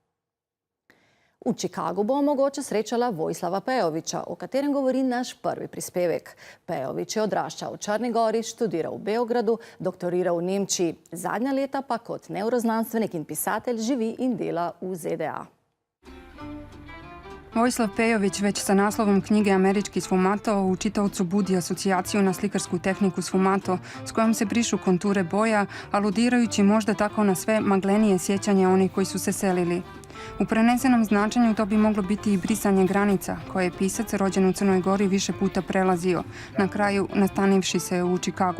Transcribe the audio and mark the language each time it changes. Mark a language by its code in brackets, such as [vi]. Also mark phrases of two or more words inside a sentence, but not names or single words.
[sl] V Čikagu bo mogoče srečala Vojislava Pejovića, o katerem govori naš prvi prispevek. Pejović je odraščal v Črni Gori, študiral v Beogradu, doktoriral v Nemčiji. Zadnja leta pa kot neuroznanstvenik in pisatelj živi in dela v ZDA. [sr] Vojislav Pejović već sa naslovom knjige Američki sfumato u čitaocu budi asocijaciju na slikarsku tehniku sfumato s kojom se brišu konture boja, aludirajući možda tako na sve maglenije sjećanja onih koji su se selili. U prenesenom značenju to bi moglo biti i brisanje granica, koje je pisac rođen u Crnoj Gori više puta prelazio, na kraju nastanivši se u Čikagu.